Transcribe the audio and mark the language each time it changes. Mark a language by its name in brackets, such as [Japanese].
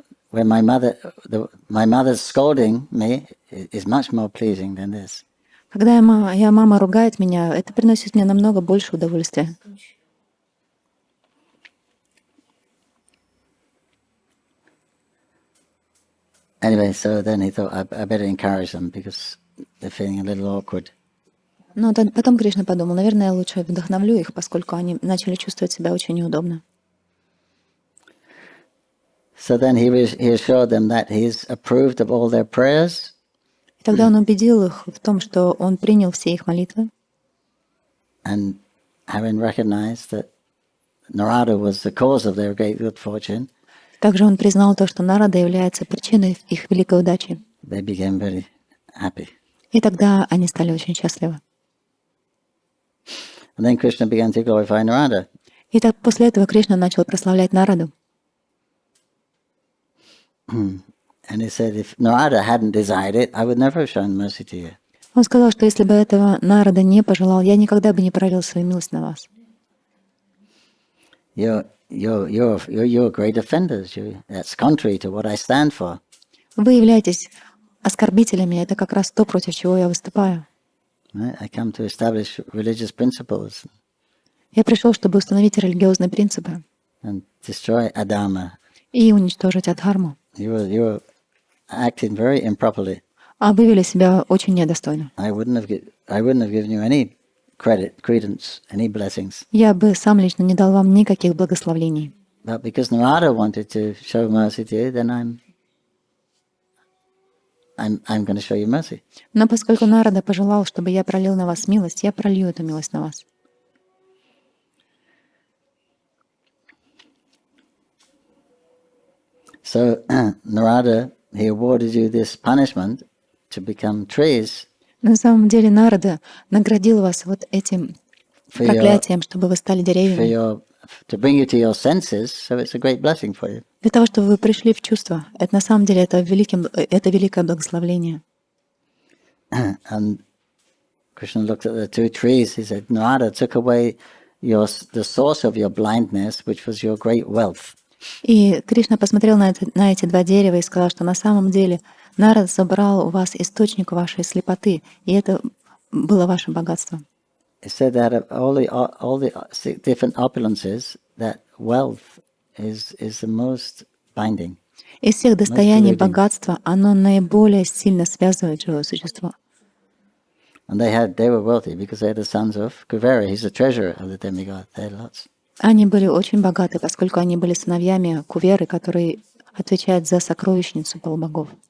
[English] when my mother's scolding me is much more pleasing than this. [Russian] Когда моя мама ругает меня, это приносит мне намного больше удовольствия. [English] Anyway, so then he thought I better encourage them because they're feeling a little awkward. [Russian] Но потом Кришна подумал, наверное, я лучше вдохновлю их, поскольку они начали чувствовать себя очень неудобно. [English] So then he assured them that he's approved of all their prayers. [Russian] И тогда он убедил их в том, что он принял все их молитвы. [English] And having recognized that Narada was the cause of their great good fortune, [Russian] Также он признал то, что Нарада является причиной их великой удачи. [English] they became very happy. [Russian] И тогда они стали очень счастливы. [English] And then Krishna began to glorify Narada. [Russian] И так после этого Кришна начал прославлять Нараду. [English] And he said, if Narada hadn't desired it, I would never have shown mercy to you. [Russian] Он сказал, что если бы этого Нарада не пожелал, я никогда бы не пролил свою милость на вас. [English] You're great offenders. That's contrary to what I stand for. [Russian] Вы являетесь оскорбителями, это как раз то, против чего я выступаю. [English] Right? I come to establish religious principles [Russian] Я пришел, чтобы установить религиозные принципы [English] and destroy adharma. [Russian] и уничтожить адхарму. [English] You were acting very improperly. [Russian] А вы вели себя очень недостойно. [English] I wouldn't have given you any credence, any blessings. [Russian] Я бы сам лично не дал вам никаких благословений. [English] But because Narada wanted to show mercy to you, then I'm going to show you mercy. [Russian] Но поскольку Нарада пожелал, чтобы я пролил на вас милость, я пролью эту милость на вас. [English] So Narada, he awarded you this punishment to become trees [Russian] На самом деле Нарада наградил вас вот этим [English] for your, [Russian] проклятием, чтобы вы стали деревьями. [English] to bring you to your senses. So it's a great blessing for you. [Russian] Для того, чтобы вы пришли в чувство. Это на самом деле это великое благословление. [English] And Krishna looked at the two trees. He said, Narada took away the source of your blindness, which was your great wealth. [Russian] И Кришна посмотрел на эти два дерева и сказал, что на самом деле Нарад забрал у вас источник вашей слепоты, и это было ваше богатство. [English] He said that of all the different opulences, that wealth is the most binding. [Russian] Из всех достояний [English] deluding. [Russian] богатства оно наиболее сильно связывает живое существо. [English] And they were wealthy because they are the sons of Kuvera. He's the treasurer of the demigod. They had lots. [Russian] Они были очень богаты, поскольку они были сыновьями Куверы, который отвечает за сокровищницу полубогов.